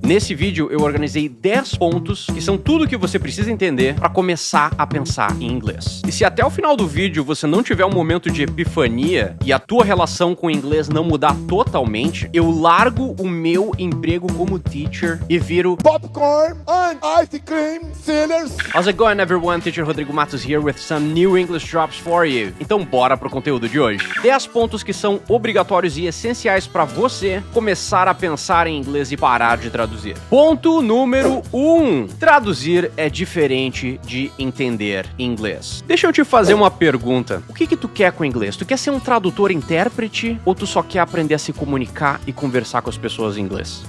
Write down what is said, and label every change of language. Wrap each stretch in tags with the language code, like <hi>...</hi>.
<pt>Nesse vídeo eu organizei 10 pontos que são tudo que você precisa entender para começar a pensar em inglês. E se até o final do vídeo você não tiver um momento de epifania e a tua relação com o inglês não mudar totalmente, eu largo o meu emprego como teacher e viro</pt> <en>popcorn and ice cream sellers. How's it going, everyone? Teacher Rodrigo Matos here with some new English drops for you.</en> <pt>Então bora pro conteúdo de hoje. 10 pontos que são obrigatórios e essenciais para você começar a pensar em inglês e parar de traduzir. Ponto número 1. Traduzir é diferente de entender inglês. Deixa eu te fazer uma pergunta. O que tu quer com o inglês? Tu quer ser um tradutor-intérprete ou tu só quer aprender a se comunicar e conversar com as pessoas em inglês?</pt>